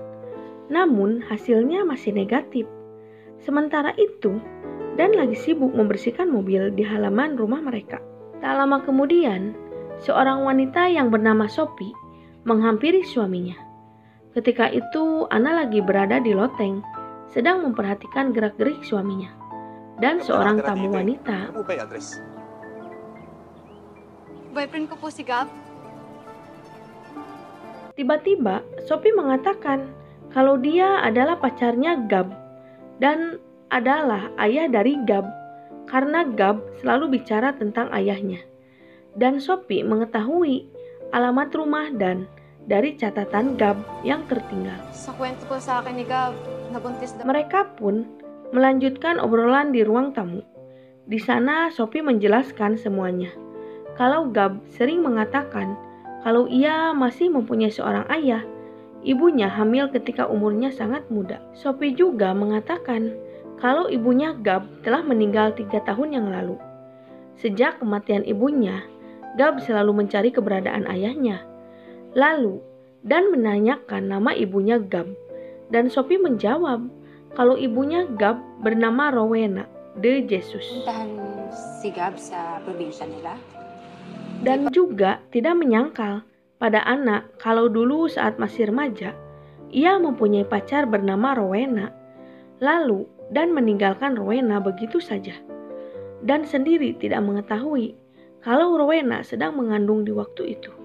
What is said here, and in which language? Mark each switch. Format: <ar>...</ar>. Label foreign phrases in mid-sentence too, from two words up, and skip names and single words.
<id>Namun hasilnya masih negatif. Sementara itu, Dan lagi sibuk membersihkan mobil di halaman rumah mereka. Tak lama kemudian, seorang wanita yang bernama Sophie menghampiri suaminya. Ketika itu, Anna lagi berada di loteng, sedang memperhatikan gerak-gerik suaminya. Dan seorang tamu wanita.</id> <tl>Ano po ba yung address? Boyfriend ko po si Gab.</tl> <id>Tiba-tiba, Sophie mengatakan kalau dia adalah pacarnya Gab dan adalah ayah dari Gab, karena Gab selalu bicara tentang ayahnya. Dan Sophie mengetahui alamat rumah Dan dari catatan Gab yang tertinggal.</id> <tl>Sa kwento po sa akin ni Gab, nabuntis daw.</tl> <id>Mereka pun melanjutkan obrolan di ruang tamu. Di sana Sophie menjelaskan semuanya. Kalau Gab sering mengatakan kalau ia masih mempunyai seorang ayah, ibunya hamil ketika umurnya sangat muda. Sophie juga mengatakan kalau ibunya Gab telah meninggal 3 tahun yang lalu. Sejak kematian ibunya, Gab selalu mencari keberadaan ayahnya. Lalu, Dan menanyakan nama ibunya Gab. Dan Sophie menjawab kalau ibunya Gab bernama Rowena de Jesus.</id> <tl>Puntahan si Gab sa probinsya nila.</tl> <id>Dan juga tidak menyangkal pada Anna kalau dulu saat masih remaja, ia mempunyai pacar bernama Rowena. Lalu, Dan meninggalkan Rowena begitu saja. Dan sendiri tidak mengetahui kalau Rowena sedang mengandung di waktu itu.</id>